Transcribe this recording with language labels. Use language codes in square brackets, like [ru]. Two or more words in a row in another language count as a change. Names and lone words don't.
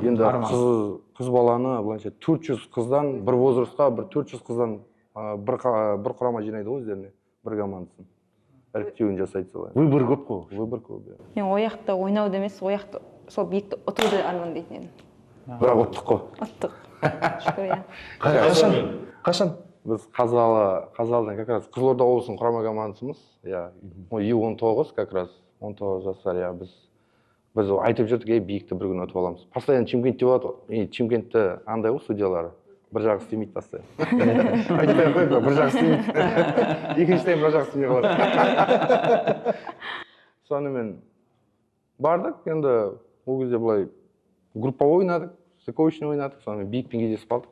[kk] Енді қыз баланы былайша 400 қыздан бір возрастқа, бір 400 қыздан бір құрама жинайды ғой өздеріне, бір командасын. Іріктеуін жасайды солай. Выбор көп қой. Выбор көп. Мен ояқта ойнауды емес, ояқта сол Биікті ұтуды армандайтын едім. Бірақ ұттық қой. Ұттық. Шүкір, иә. Қашан? Біз Қазалыдан [ru] как раз [kk] Қызылорда облысының құрама командасымыз. Иә, Ю-19 [ru] как раз [kk] 19 жастар, иә, біз айтып жүрдік, Биікті бір күн ұтып аламыз. Постоянно Чимкентте болады. Чимкентте андай ғой судьялары. Бір жағы істемейді постоянно. Айтпай қойды, бір жағы істемейді. Екінші тайм бір жағы істемей қалады. Сонымен бардық, енді ол кезде былай групповой ойнадық, стыковочный ойнадық, сонымен Биікпен кездесіп қалдық.